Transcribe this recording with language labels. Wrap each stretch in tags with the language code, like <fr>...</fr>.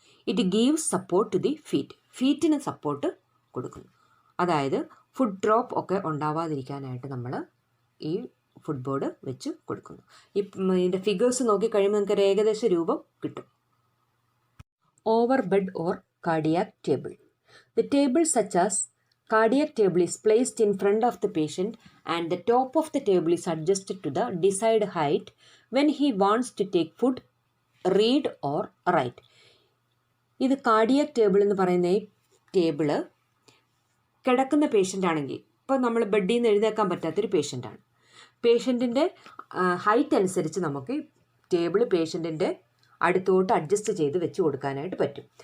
<en>it gives support to the</en> <ml>ഫീറ്റിന് support കൊടുക്കുന്നു. അതായത് food drop ഒക്കെ ഉണ്ടാവാതിരിക്കാനായിട്ട് നമ്മൾ ഈ ഫുട് ബോർഡ് വെച്ച് കൊടുക്കുന്നു. ഇതിൻ്റെ ഫിഗേഴ്സ് നോക്കിക്കഴിയുമ്പോൾ നിങ്ങൾക്ക് ഒരു ഏകദേശ രൂപം കിട്ടും.</ml> <en>Over bed or cardiac table. The table such as cardiac table is placed in front of the patient and the top of the table is adjusted to the desired height when he wants to take food, read or write.</en> <ml>ഇത് cardiac table എന്ന് പറയുന്ന ഈ table കിടക്കുന്ന patient ആണെങ്കിൽ, ഇപ്പോൾ നമ്മൾ ബെഡിൽ നിന്ന് എഴുന്നേക്കാൻ പറ്റാത്തൊരു പേഷ്യൻ്റാണ്, പേഷ്യൻറ്റിൻ്റെ ഹൈറ്റ് അനുസരിച്ച് നമുക്ക് ടേബിൾ പേഷ്യൻറ്റിൻ്റെ അടുത്തോട്ട് അഡ്ജസ്റ്റ് ചെയ്ത് വെച്ച് കൊടുക്കാനായിട്ട് പറ്റും.</ml>